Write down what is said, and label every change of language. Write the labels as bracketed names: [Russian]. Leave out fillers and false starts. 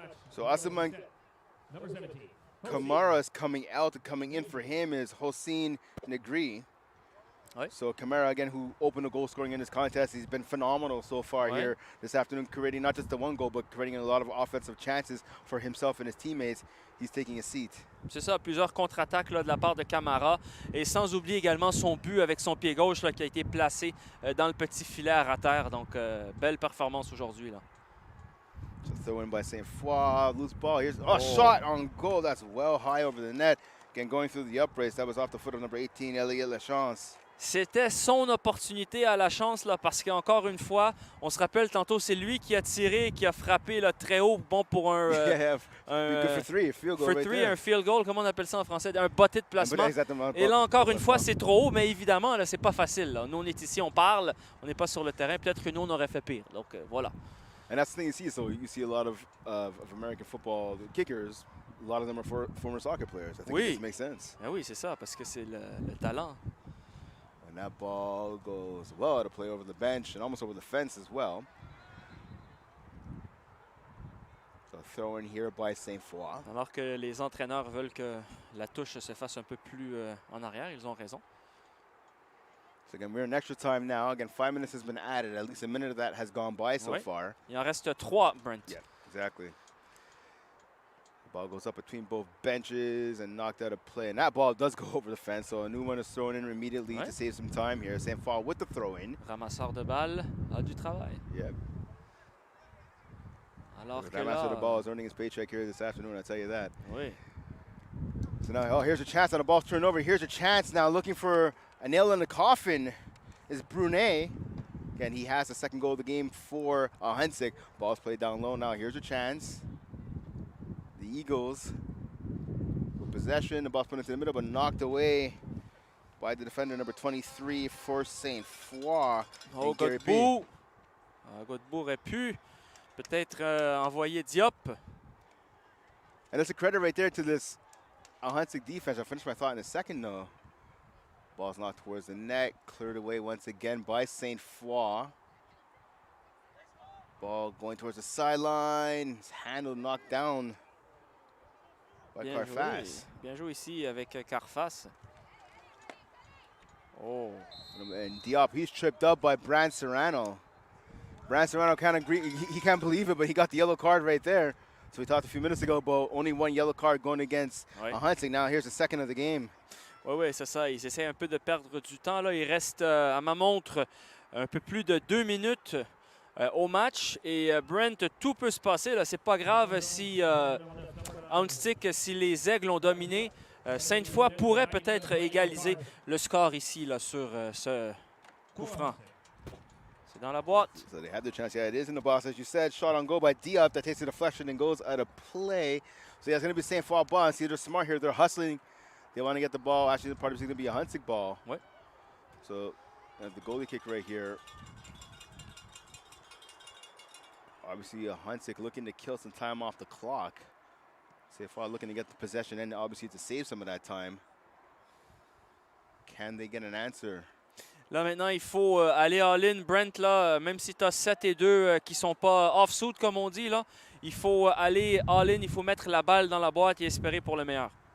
[English] So Ahuntsic Kamara is coming out. Coming in for him is Hossein Negri. So Kamara, again, who opened the goal scoring in this contest, he's been phenomenal so far here this afternoon, creating not just the 1 goal, but creating a lot of offensive chances for himself and his teammates. He's taking a seat. [French] C'est ça, plusieurs contre-attaques de la part de Kamara. Et sans oublier également son but avec son pied gauche là, qui a été placé dans le petit filet à terre. Donc, belle performance aujourd'hui. [English] So throw in by Sainte, loose ball. Here's a shot on goal. That's well high over the net. Again, going through the uprace. That was off the foot of number 18, Elliot Lachance. [French] C'était son opportunité à la chance là, parce qu'encore une fois, on se rappelle tantôt, c'est lui qui a tiré, qui a frappé là, très haut, bon pour un un field goal, comment on appelle ça en français, un botté de placement. Et là encore une fois, c'est trop haut, mais évidemment, là, c'est pas facile. Là. Nous, on est ici, on parle, on n'est pas sur le terrain. Peut-être que nous, on aurait fait pire. Donc voilà. [English] And that's the thing you see. So you see a lot of American football kickers. A lot of them are former soccer players. I think it makes sense. [French] Ah oui, c'est ça, parce que c'est le talent. [English] And that ball goes well to play over the bench and almost over the fence as well. So throw in here by Sainte-Foy. [French] Alors que les entraîneurs veulent que la touche se fasse un peu plus en arrière, ils ont raison. [English] So again, we're in extra time now. Again, 5 minutes has been added. At least a minute of that has gone by so far. [French] Il en reste 3, Brent. [English] Yeah, exactly. Ball goes up between both benches and knocked out of play. And that ball does go over the fence, so a new one is thrown in immediately to save some time here. Sainte-Foy with the throw-in. [French] Ramasseur de balle a du travail. [English] Yeah. [French] Alors que [English] that ramasseur de ball is earning his paycheck here this afternoon, I'll tell you that. [French] Oui. [English] So now, here's a chance on the ball's turned over. Here's a chance now looking for a nail in the coffin is Brunet. Again, he has the 2nd goal of the game for Ahuntsic. Ball's played down low now. Here's a chance. The Eagles with possession. The ball's put into the middle, but knocked away by the defender, number 23 for Sainte-Foy. Godbout. [French] Godbout aurait pu peut-être envoyer Diop. [English] And that's a credit right there to this Ahuntsic defense. I'll finish my thought in a second, though. Ball's knocked towards the net, cleared away once again by Sainte-Foy. Ball going towards the sideline. It's handled, knocked down by Carfas. [French] Bien joué ici avec Carfas. Oh. [English] And Diop, he's tripped up by Brand Serrano. Brand Serrano kind of he can't believe it, but he got the yellow card right there. So we talked a few minutes ago about only 1 yellow card going against Ahuntsic. Now here's the 2nd of the game. [French] Oui, c'est ça. Ils essaient un peu de perdre du temps. Là. Il reste, à ma montre, un peu plus de 2 minutes au match. Et Brent, tout peut se passer. C'est pas grave si Ahuntsic, si les Aigles ont dominé. Sainte-Foy pourrait peut-être égaliser le score ici là, sur ce coup franc. C'est dans la boîte. [English] So they have the chance. Yeah, it is in the box, as you said. Shot on goal by Diop. That takes a deflection and goes out of play. So yeah, it's going to be Sainte-Foy ball. And see, they're smart here. They're hustling. They want to get the ball. Actually, the part is going to be a Ahuntsic ball. What? So the goalie kick right here. Obviously, Ahuntsic looking to kill some time off the clock. Sainte-Foy looking to get the possession and obviously to save some of that time. Can they get an answer? [French] Là, maintenant, il faut aller all-in. Brent, là, même si tu as 7 et 2 qui ne sont pas off-suit, comme on dit, là, il faut aller all-in. Il faut mettre la balle dans la boîte et espérer pour le meilleur.